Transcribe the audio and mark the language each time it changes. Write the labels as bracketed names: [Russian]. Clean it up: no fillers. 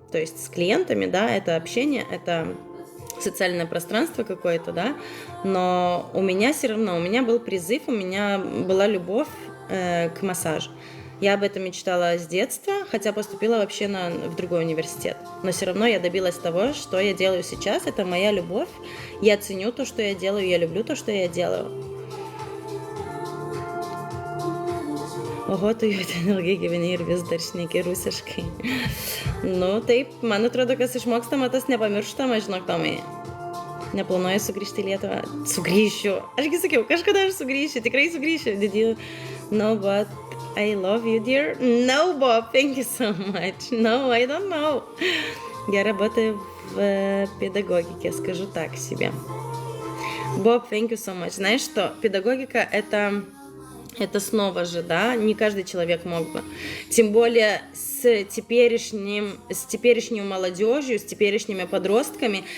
[Russian] То есть с клиентами, да, это общение, это социальное пространство какое-то, да, но у меня все равно, у меня был призыв, у меня была любовь к массажу. Я об этом мечтала с детства, хотя поступила вообще в другой университет. Но все равно я добилась того, что я делаю сейчас. Это моя любовь. Я ценю то, что я делаю, я люблю то, что я делаю. [Lithuanian] Oho, tu jau ten ilgai gyveni ir vis dar šneki rusiškai. Nu, taip, man atrodo, kas išmokstama, tas nepamirštama, žinok, Tomai. Neplanuoju sugrįžti į Lietuvą. Sugrįšiu. Ašgi sakiau, kažkada aš sugrįšiu, tikrai sugrįšiu. [English] Did you know what I love you, dear? No, Bob, thank you so much. No, I don't know. [Russian] Я работаю в педагогике, скажу так себе. [English] Bob, thank you so much. [Russian] Знаешь что, педагогика это снова же, да, не каждый человек мог бы. Тем более с теперешней молодежью, с теперешними подростками.